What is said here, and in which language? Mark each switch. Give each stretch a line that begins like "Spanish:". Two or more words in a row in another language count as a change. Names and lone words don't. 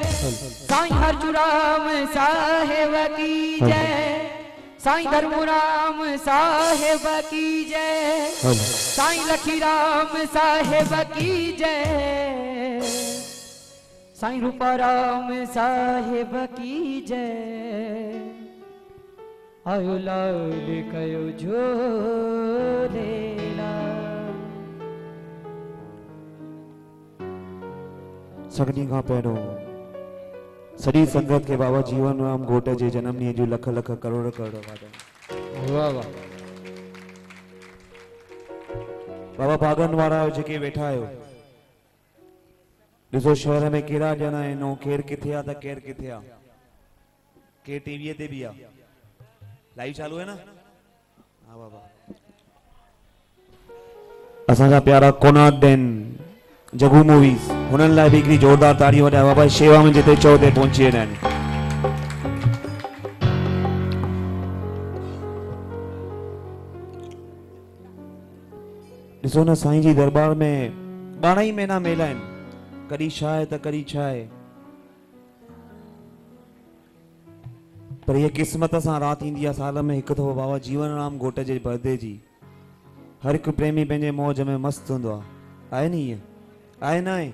Hindi: साईं हरचूराम साहेब की जय, साईं धर्मराम साहेब की जय, साईं लखीराम साहेब की जय, साईं रूपाराम साहेब की जय।
Sindhi: आयो लाल कयो झूलेलाल। सगनी का पहिरों सॼी संगत के बाबा जीवन राम घोट जे जन्म ॾींहं जूं लख लख करोड़ करोड़ वाधायूं। वाह वाह। बाबा भागन वारा जेके वेठा आहियो, ॾिसो शहर में कहिड़ा ॼणा आहिनि ऐं केरु किथे आहे त केरु किथे आहे, केरु टीवीअ ते बि आहे।
Hindi: लाइव चालू है ना? हाँ बाबा।
Sindhi: असांजा प्यारा कोनार्डन जगू मूवीज हुननि लाइ बि हिकिड़ी जोरदार ताड़ी वॼायो बाबा। शेवा में जिते चओ ते पहुची वेंदा आहिनि। ॾिसो न साईं जी दरबार में 12 ही महीना मेला आहिनि, कॾहिं छा आहे त कॾहिं छा आहे, पर ये किस्मत सां रात ईंदी आहे साल में हिकु दफ़ो बाबा जीवन राम घोट जे बर्थडे जी। हर हिकु प्रेमी पंहिंजे मौज में मस्त हूंदो आहे न ईअं? आहे न आहे?